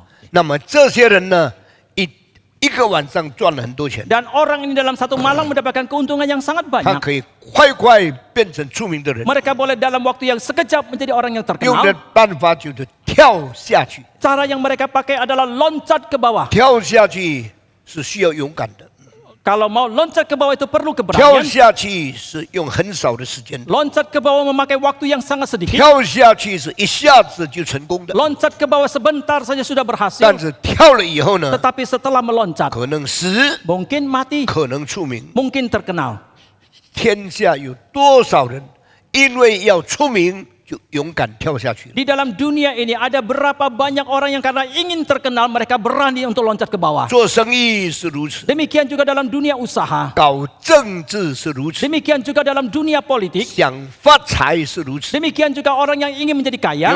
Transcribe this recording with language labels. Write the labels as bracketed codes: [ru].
[zh] 那么这些人呢，一个晚上赚了很多钱， [id] dan orang ini dalam satu malam mendapatkan keuntungan yang sangat [zh] 他 [id] banyak. [zh] 可以快快变成出名的人。 [id] Mereka boleh dalam waktu yang sekejap menjadi orang yang [zh] 用的 [id] terkenal. [zh] 办法就是跳下去， [id] Cara yang mereka pakai adalah loncat ke bawah. [zh] 跳下去是需要勇敢的， [id] Kalau mau loncat ke bawah itu perlu [zh] 跳 [id] keberanian. [zh] 下去是用很少的时间， [id] Loncat ke bawah memakai waktu yang sangat sedikit. [zh] 跳下去是一下子就成功的。 [id] Loncat ke bawah sebentar saja sudah berhasil. [zh] 但是跳了以后呢， [id] Tetapi setelah meloncat, [zh] 可能死， [id] mungkin mati, [zh] 可能出名。 [id] mungkin terkenal. [zh] 天下有多少人因为要出名就勇敢跳下去了？ [id] Di dalam dunia ini ada berapa banyak orang yang karena ingin terkenal mereka berani untuk loncat ke bawah. [zh] 做生意是如此， [id] Demikian juga dalam dunia usaha. [zh] 搞政治是如此， [id] Demikian juga dalam dunia politik. [zh] 想发财是如此。 [id] Demikian juga orang yang ingin menjadi kaya